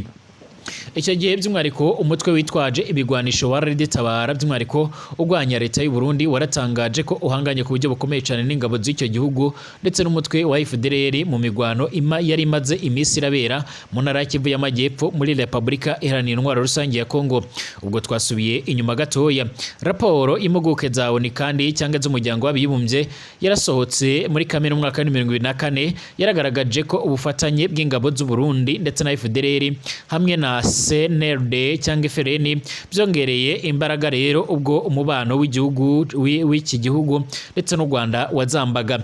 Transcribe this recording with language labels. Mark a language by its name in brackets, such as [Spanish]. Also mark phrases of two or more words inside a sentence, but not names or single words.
[Rundi] Icyo gihe by'umwariko umutwe witwaje ibigwanisho wa Red Tabara by'umwariko ugwanya leta y'u Burundi waratangaje ko uhanganye ku buryo bukomeye cyane n'ingabo z'icyo gihugu ndetse n'umutwe wa FDLR mu migwano yari imaze imisi irabera mu ntara Kivu y'Amajyepfo muri Republika Iharanira Intwaro Rusange ya Kongo. Ubwo twasubiye inyuma gatoya raporo impuguke za ONU kandi cyangwa z'umuryango w'abibumbye yarasohotse muri Kamena umwaka wa 2024 yaragaragaje ko ubufatanye bw'ingabo z'u Burundi ndetse na FDLR hamwe na na CNRD cyangwa FRN byongereye imbaraga rero ubwo umubano w'igihugu w'iki gihugu ndetse n'u Rwanda wazambaga.